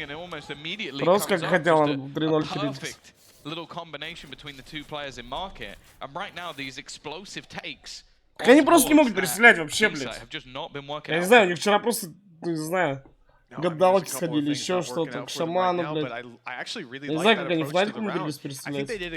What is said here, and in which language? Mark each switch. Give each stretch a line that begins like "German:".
Russian: Просто как хотел, он 3-0 Heretics.
English: Little combination between the two players in market, and right now these explosive takes.
Russian: Так они просто не могут перестрелять вообще, блядь. Я не знаю, у них вчера просто, не знаю, гадалки сходили, еще что-то, к шаману, блядь. Я не знаю, как они Фнатик умудрились перестрелять.